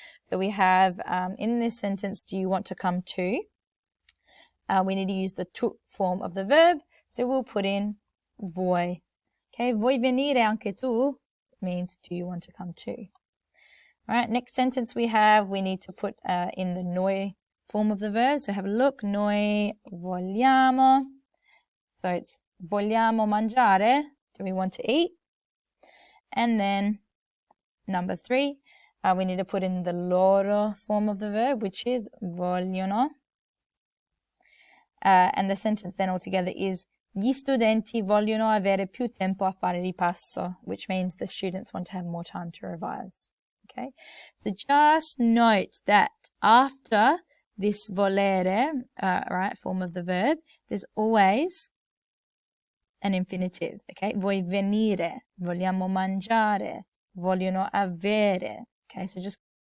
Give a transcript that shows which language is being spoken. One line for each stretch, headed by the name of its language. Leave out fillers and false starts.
English: So we have in this sentence, do you want to come to? We need to use the tu form of the verb, so we'll put in vuoi. Okay,
Italian: vuoi venire anche tu
English: means do you want to come too? All right, next sentence we need to put in the noi form of the verb. So have a look,
Italian: noi vogliamo.
English: So it's
Italian: vogliamo mangiare,
English: do we want to eat? And then number 3, we need to put in the loro form of the verb, which is vogliono. And the sentence then altogether is
Italian: gli studenti vogliono avere più tempo a fare ripasso,
English: which means the students want to have more time to revise. Okay, so just note that after this volere, right, form of the verb, there's always an infinitive, okay?
Italian: Vuoi venire, vogliamo mangiare, vogliono avere.
English: Okay, so just